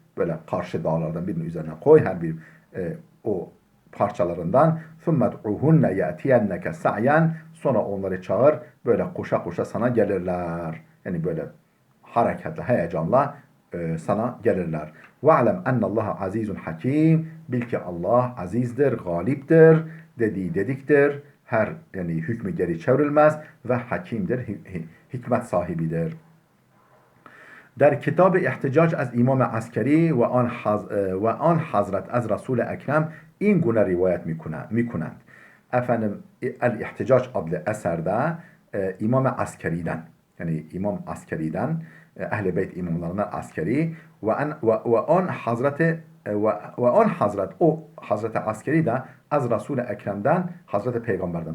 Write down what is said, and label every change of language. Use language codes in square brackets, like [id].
[tr] Böyle karşı dağlardan birinin üzerine koy. Her bir o parçalarından. [ar] ثُمَّ دْعُهُنَّ يَأْتِيَنَّكَ سَعْيًا. [tr] Sonra onları çağır. Böyle koşa koşa sana gelirler. Yani böyle hareketli, heyecanla sana gelirler. [ar] وَعْلَمْ اَنَّ اللّٰهَ عَز۪يزٌ hakim. [tr] Bil ki Allah azizdir, galiptir, dediktir. Her yani hükmü geri çevrilmez ve hakimdir, hikmet sahibidir. [fa] در کتاب احتجاج از امام عسکری و آن حضرت از رسول اکرم این گونه rivayet میکنند. [tr] Efendim El-İhticac adlı eserde İmam-ı Askeri'den, yani İmam Askeri'den, Ehl-i Beyt imamlarından Askeri ve on Hazret, o Hazreti Askeri de az Resul-i Ekrem'den, Hazreti Peygamber'den.